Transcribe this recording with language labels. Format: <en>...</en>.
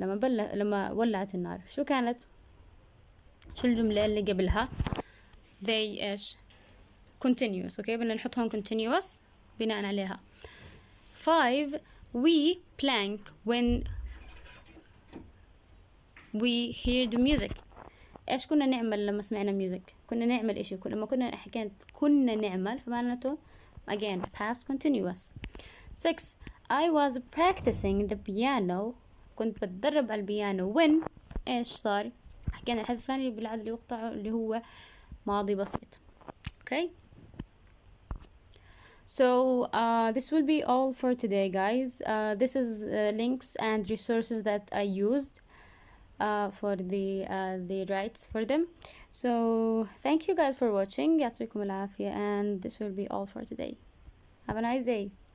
<ar>لما ولعت النار شو كانت؟ شو الجملة اللي قبلها؟ they إيش؟ continuous.</ar> <en>okay.</en> <ar>بدنا نحط هون continuous بناء عليها.</ar> <en>5 we blank when we hear the music.</en> <ar>إيش كنا نعمل لما سمعنا music؟ كنا نعمل إشي. لما كنا نعمل فمعناته again past continuous.</ar> <en>6 I was practicing the piano.</en> <ar>كنت بتدرب على البيانو when إيش صار؟ حكينا الحدث الثاني بالعدد اللي وقطعه اللي هو ماضي بسيط.</ar> <en>okay. So this will be all for today, guys. This is links and resources that I used for the rights for them. So thank you guys for watching.</en> <ar>يعطيكم العافية,</ar> <en>and this will be all for today. Have a nice day.</en>